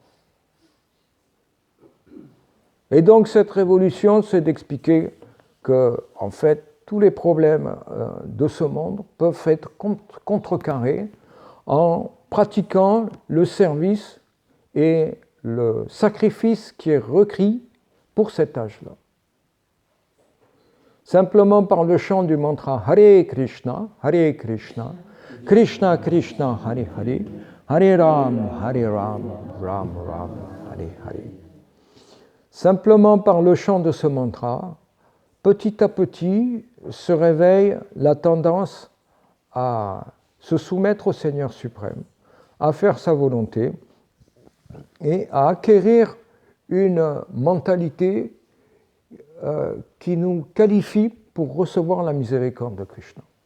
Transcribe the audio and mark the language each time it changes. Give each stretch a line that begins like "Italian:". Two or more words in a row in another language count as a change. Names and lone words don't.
French: Et donc cette révolution, c'est d'expliquer que, en fait, tous les problèmes de ce monde peuvent être contrecarrés en pratiquant le service et le sacrifice qui est requis pour cet âge-là. Simplement par le chant du mantra Hare Krishna, Krishna Krishna, Hare Hare, Hare Ram, Ram Ram, Hare Hare. Simplement par le chant de ce mantra, petit à petit se réveille la tendance à se soumettre au Seigneur suprême, à faire sa volonté et à acquérir une mentalité qui nous qualifie pour recevoir la miséricorde de Krishna.